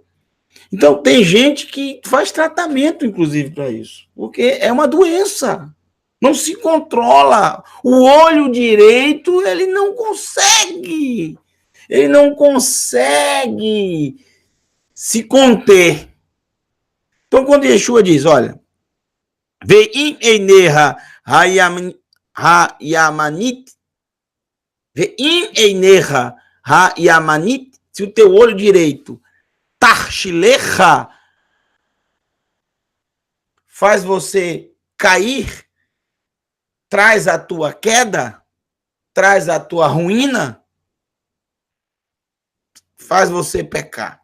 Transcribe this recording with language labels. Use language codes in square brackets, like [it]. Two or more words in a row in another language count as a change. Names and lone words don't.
[pt] Então, tem gente que faz tratamento, inclusive, para isso, porque é uma doença. Não se controla. O olho direito, ele não consegue. Ele não consegue se conter. Então, quando Yeshua diz, olha, [he] ואם עינך הימנית, ואם עינך הימנית, [pt] se o teu olho direito tarchilecha faz você cair, traz a tua queda, traz a tua ruína, faz você pecar.